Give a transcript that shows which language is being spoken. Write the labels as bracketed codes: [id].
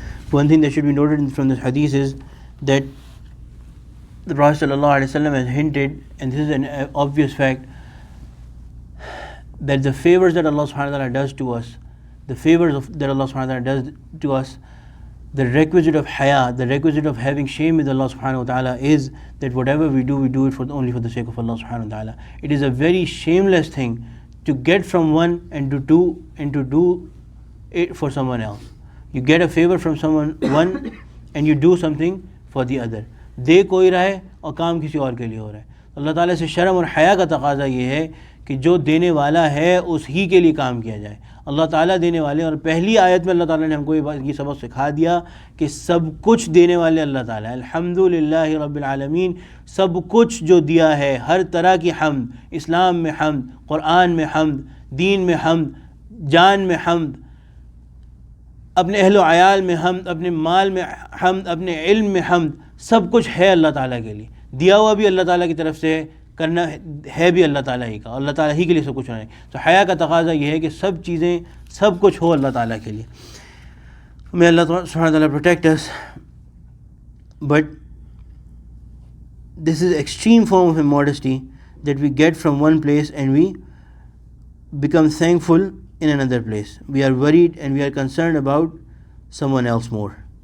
[en] One thing that should be noted from this hadith is that the Prophet ﷺ has hinted, and this is an obvious fact, that the favors that Allah subhanahu wa ta'ala does to us, that Allah subhanahu wa ta'ala does to us, the requisite of haya, the requisite of having shame with Allah subhanahu wa ta'ala is that whatever we do it only for the sake of Allah subhanahu wa ta'ala. It is a very shameless thing to get from one and to do it for someone else. You get a favor from one and you do something for the other. [ur] دے کوئی رہا ہے اور کام کسی اور کے لیے ہو رہا ہے. اللہ تعالیٰ سے شرم اور حیا کا تقاضا یہ ہے کہ جو دینے والا ہے اس ہی کے لیے کام کیا جائے. اللہ تعالیٰ دینے والے, اور پہلی آیت میں اللہ تعالیٰ نے ہم کو یہ سبق سکھا دیا کہ سب کچھ دینے والے اللہ تعالیٰ. الحمدللہ رب العالمین, سب کچھ جو دیا ہے, ہر طرح کی حمد, اسلام میں حمد, قرآن میں حمد, دین میں حمد, جان میں حمد, اپنے اہل و عیال میں حمد, اپنے مال میں حمد, اپنے علم میں حمد, سب کچھ ہے اللہ تعالیٰ کے لیے. دیا ہوا بھی اللہ تعالیٰ کی طرف سے کرنا ہے بھی اللہ تعالیٰ ہی کا, اللہ تعالیٰ ہی کے لیے سب کچھ ہونا ہے. تو حیا کا تقاضا یہ ہے کہ سب چیزیں, سب کچھ ہو اللہ تعالیٰ کے لیے. [en] May Allah subhanahu wa ta'ala protect us. But this is extreme form of immodesty that we get from one place and we become thankful in another place. We are worried and we are concerned about someone else more.